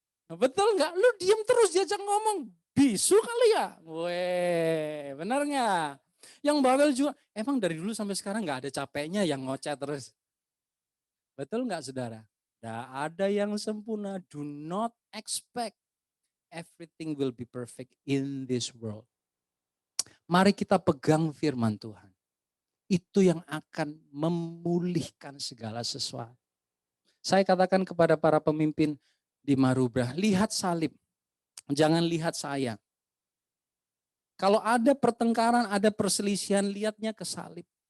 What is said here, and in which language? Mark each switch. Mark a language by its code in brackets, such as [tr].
[id] Betul nggak? Lu diem terus diajak ngomong. Bisu kali ya? Weh, benar nggak? Yang bawel juga, emang dari dulu sampai sekarang nggak ada capeknya yang ngoceh terus. Betul nggak saudara? Nggak ada yang sempurna. [en] Do not expect everything will be perfect in this world. [id] Mari kita pegang firman Tuhan. Itu yang akan memulihkan segala sesuatu. Saya katakan kepada para pemimpin di Marubrah, lihat salib. Jangan lihat saya. Kalau ada pertengkaran, ada perselisihan, lihatnya ke salib.